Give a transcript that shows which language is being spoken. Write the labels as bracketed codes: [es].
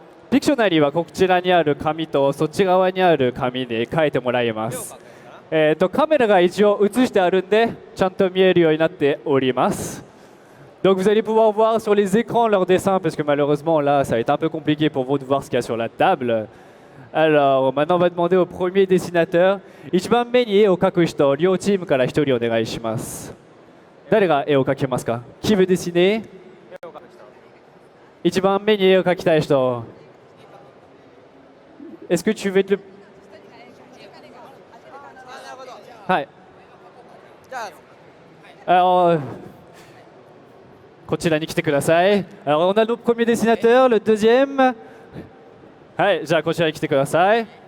[ja] Pictionary はこちらにある紙とそっち側にある紙に書いてもらいます。カメラが一応映してあるんで、ちゃんと見えるようになっております。 [fr] Donc vous allez pouvoir voir sur les écrans leurs dessins, parce que malheureusement là, ça va être un peu compliqué pour vous de voir ce qu'il y a sur la table. Alors, maintenant on va demander au premier dessinateur. [ja] 一番目に絵を描く人、両チームから一人お願いします。誰が絵を描けますか？ [fr] Qui veut dessiner？ [ja] 一番目に絵を描きたい人。 [fr] Est-ce que tu veux être le... [ja] はい。 Alors, こちらに来てください。 [fr] Alors, on a le premier dessinateur, le deuxième. [ja] はい、じゃあこちらに来てください。